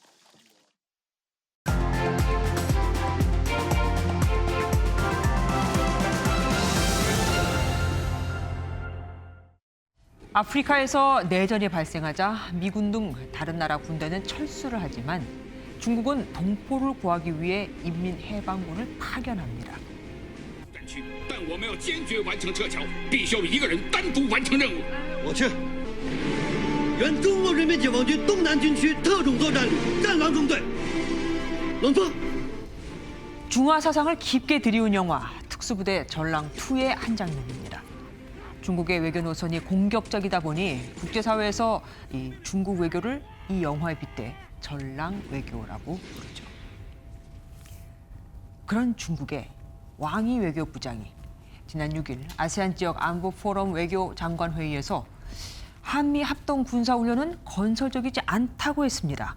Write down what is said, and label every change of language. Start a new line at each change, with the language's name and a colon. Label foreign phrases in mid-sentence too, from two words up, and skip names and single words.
Korean: 아프리카에서 내전이 발생하자 미군 등 다른 나라 군대는 철수를 하지만 중국은 동포를 구하기 위해 인민해방군을 파견합니다.
Chinese: 但我们要坚决完成撤侨，必须要一个人单独完成任务。我去，原中国人民解放军东南军区特种作战旅战狼中队，冷风。
Korean: 중화 사상을 깊게 들이운 영화 특수부대 전랑2의 한 장면입니다. 중국의 외교 노선이 공격적이다 보니 국제사회에서 이 중국 외교를 이 영화에 빗대 전랑 외교라고 부르죠. 그런 중국의 왕이 외교부장이 지난 6일 아세안 지역 안보 포럼 외교 장관 회의에서 한미 합동 군사 훈련은 건설적이지 않다고 했습니다.